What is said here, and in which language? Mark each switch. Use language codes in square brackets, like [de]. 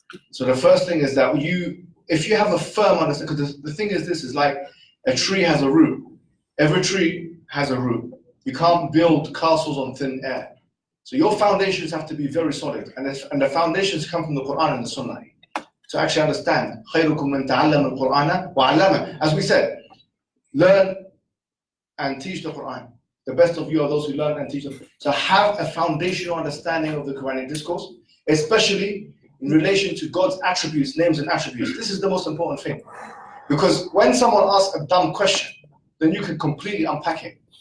[en] So the first thing is that if you have a firm understanding, because the thing is this, is like a tree has a root. Every tree has a root. You can't build castles on thin air. So your foundations have to be very solid. And the foundations come from the Quran and the Sunnah. To actually understand, [ar] خَيْرُكُمْ مَنْ تَعَلَّمَ الْقُرْآنَ وَعَلَّمَ. [en] As we said, learn and teach the Quran. The best of you are those who learn and teach them. So have a foundational understanding of the Quranic discourse, especially in relation to God's attributes, names and attributes. This is the most important thing. Because when someone asks a dumb question, then you can completely unpack it.